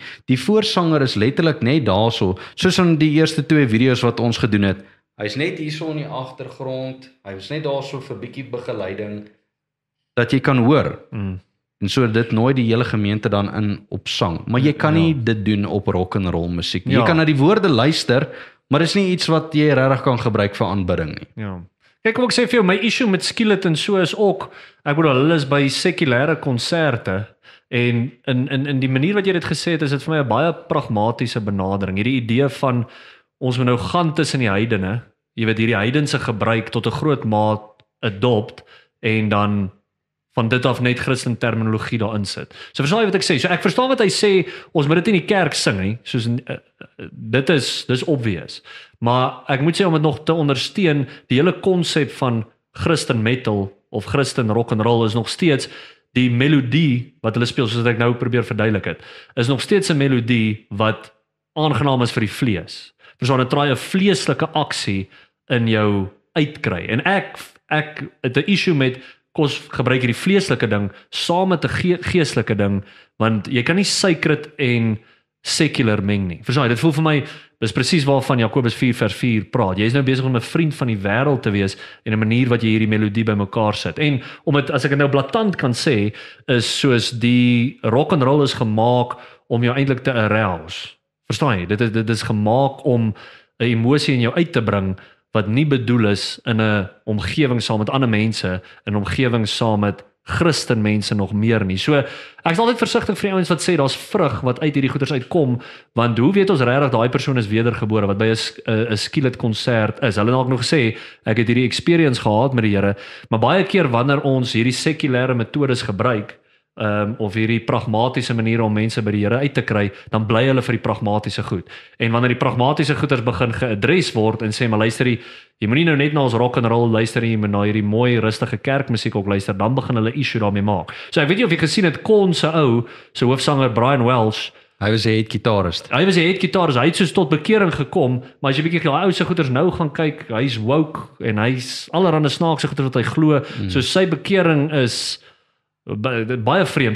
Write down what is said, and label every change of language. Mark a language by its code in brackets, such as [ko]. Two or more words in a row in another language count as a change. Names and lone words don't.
[af] Die voorsanger is letterlik net daarso, soos in die eerste 2 video's wat ons gedoen het. Hy's net hierso in die agtergrond. Hy was net daarso vir bietjie begeleiding dat jy kan hoor. En so dit nooi die hele gemeente dan in op sang. Maar jy kan nie dit doen op [en] rock and roll [af] musiek nie. Jy kan na die woorde luister, maar dis nie iets wat jy regtig kan gebruik vir aanbidding nie. Ja. Kyk, kom ek sê vir jou, my issue met Skillet en so is ook, ek bedoel, hulle is by sekulêre konserte, en in die manier wat jy dit gesê het, is dit vir my 'n baie pragmatiese benadering. Hierdie idee van, ons moet nou gaan tussen die heidene, jy weet, hierdie heidense gebruik tot 'n groot maat adopt, en dan van dit af net Christen terminologie daarin sit. So verstaan jy wat ek sê? So ek verstaan wat hy sê, ons moet dit in die kerk sing nie, soos dis obvious. Maar ek moet sê, om dit nog te ondersteun, die hele konsep van Christen metal of Christen [en] rock and roll [af] is nog steeds die melodie wat hulle speel, soos ek nou probeer verduidelik het, is nog steeds 'n melodie wat aangenaam is vir die vlees. Verstaan, dit draai 'n vleeslike aksie in jou uitkry. En ek het 'n issue met kos gebruik hierdie vleeslike ding saam met 'n geestelike ding, want jy kan nie sacred en secular meng nie. Verstaan, dit voel vir my, dis presies waarvan Jakobus 4:4 praat. Jy is nou besig om 'n vriend van die wêreld te wees en 'n manier wat jy hierdie melodie bymekaar sit. En om dit, as ek dit nou blaatant kan sê, is soos die [en] rock and roll [af] is gemaak om jou eintlik te arouse. Verstaan jy? Dit is gemaak om 'n emosie in jou uit te bring wat nie bedoel is in 'n omgewing saam met ander mense, in 'n omgewing saam met Christen mense nog meer nie. So ek is altyd versigtig vir die ouens wat sê daar's vrug wat uit hierdie goeters uitkom, want hoe weet ons regtig daai persoon is wedergebore wat by 'n skielet konsert is? Hulle het dalk nog gesê ek het hierdie experience gehad met die Here, maar baie keer wanneer ons hierdie sekulêre metodes gebruik, of hierdie pragmatiese maniere om mense by die Here uit te kry, dan bly hulle vir die pragmatiese goed. En wanneer die pragmatiese goeders begin geadres word en sê maar luister jy moenie nou net na ons [en] rock and roll [af] luister nie, jy moet na hierdie mooi rustige kerkmusiek ook luister, dan begin hulle issue daarmee maak. So ek weet nie of jy gesien het Kon se hoofsanger Brian Welsh, hy was 'n headgitarist. Hy het soos tot bekering gekom, maar as jy bietjie daai ou se goeders nou gaan kyk, hy's woke en hy's allerlei snaakse goeders wat hy glo, so sy bekering is baie vreemd.